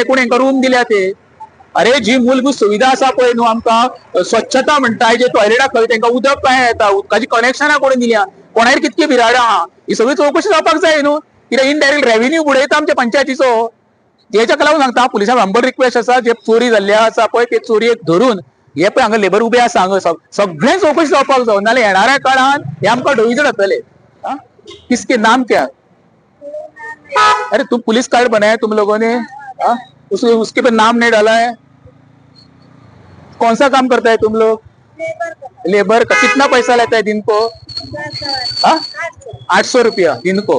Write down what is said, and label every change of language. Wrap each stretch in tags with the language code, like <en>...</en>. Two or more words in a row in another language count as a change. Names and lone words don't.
<kok>कोण हांकां रूम दिल्या ते. अरे जी मूलभूत सुविधा आसा पळय न्हू आमकां स्वच्छता म्हणटा, जे टॉयलेटाक खंय तांकां उदक काय येता, उदकाची कनेक्शनां कोणी दिल्या, कोणार कितकी बिराडां आहा, ही सगळी चवकशी जावपाक जाय न्हू. कित्याक</kok> <en>indirect revenue</en> <kok>बुडयता आमच्या पंचायतीचो. तेच्याक लागून सांगता पुलिसांक</kok> <en>humble request</en> <kok>आसा, जे चोरी जाल्ल्या आसा पळय ते चोरयेक धरून हे पळय हांगा लेबर उबे आसा, हांगा सगळें चवकशी जावपाक जाय. नाल्यार येणाऱ्या काळान हे आमकां ढवळीजड जातले.</kok> <hi>किसके नाम क्या? अरे तुम</hi> <en>police card</en> <hi>बनाया तुम लोगों ने, उसके पे नाम नहीं डाला है. कौन सा काम करता है तुम लोग? लेबर का. कितना पैसा लेता है दिन को? 800 रुपया दिन को.</hi>